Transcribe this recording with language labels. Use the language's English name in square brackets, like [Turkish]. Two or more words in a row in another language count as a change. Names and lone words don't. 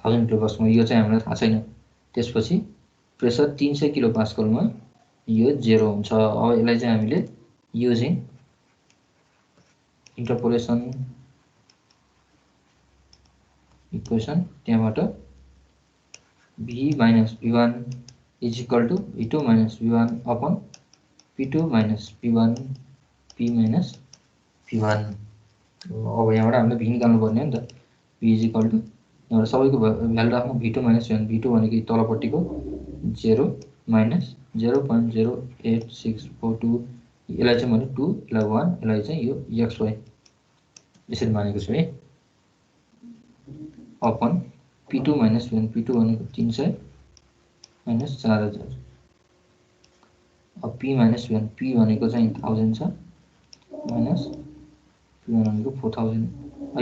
[Nepali] 1000 किलो पास्कलमा यो चाहिँ हामीलाई थाहा छैन। त्यसपछि प्रेसर 300 किलो पास्कलमा यो 0 हुन्छ। अब यसलाई चाहिँ हामीले [English] using interpolation equation [Nepali] त्यहाँबाट [English] v minus v1 is equal to v2 minus v1 upon p2 minus p1 p minus p1। [Nepali] अब यहाँबाट हामीले v निकाल्नु पर्ने हो नि त। [English] v is equal to [Nepali] यहाँबाट सबैको भ्यालु राख्नु [English] v2 minus v1। [Nepali] v2 भनेको तलपट्टिको 0 minus 0.08642 यसलाई चाहिँ मैले 2 यसलाई 1 यसलाई चाहिँ यो xy यसरी मानेको छु है। अपन [English] p2 minus v1 [Nepali] p2 भनेको 300 minus 4000 अब [English] p minus v1 [Nepali] p भनेको चाहिँ 1000 छ [English] minus p1 [Nepali] भनेको 4000।